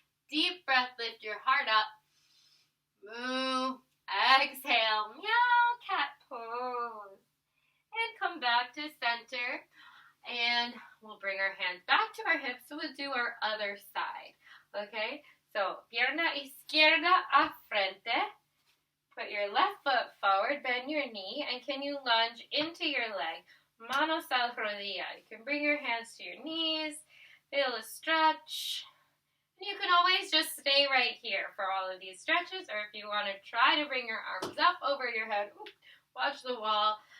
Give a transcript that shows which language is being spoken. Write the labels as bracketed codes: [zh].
[en] Deep breath. Lift your heart up. Moo. Exhale. Meow. Cat pose. And come back to center. And we'll bring our hands back to our hips. So we'll do our other side. Okay? [es] So, pierna izquierda a frente. [en] Put your left foot forward, bend your knee, and can you lunge into your leg? [es] Manos al rodilla. [en] You can bring your hands to your knees, feel a stretch. And you can always just stay right here for all of these stretches, or if you want to try to bring your arms up over your head, watch the wall.